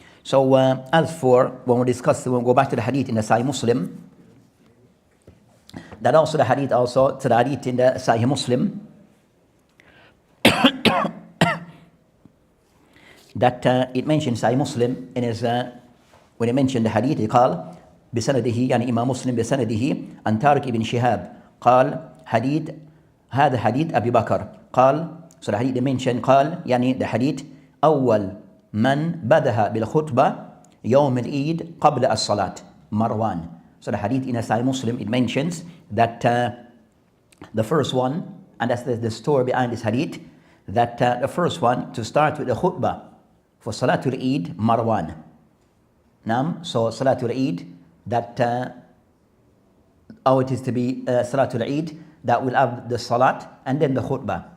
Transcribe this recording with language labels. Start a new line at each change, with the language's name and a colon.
English: So as for when we go back to the hadith in the Sahih Muslim, that also the hadith also to the hadith in the Sahih Muslim, that it mentions Sahih Muslim in his when he mentioned the hadith, he called
Arabic: بسنده يعني إمام مسلم بسنده عن طارق بن شهاب قال حديث هذا حديث أبي بكر قال.
English: So the hadith they mentioned
Arabic: قال يعني
English: the hadith
Arabic: أول من بدأ بالخطبة يوم العيد قبل الصلاة مروان.
English: So the hadith in a Sahih Muslim, it mentions that the first one, and that's the story behind this hadith, that the first one to start with the khutbah for Salatul Eid, Marwan. So Salatul Eid, that how it is to be Salatul Eid, that will have the Salat and then the khutbah.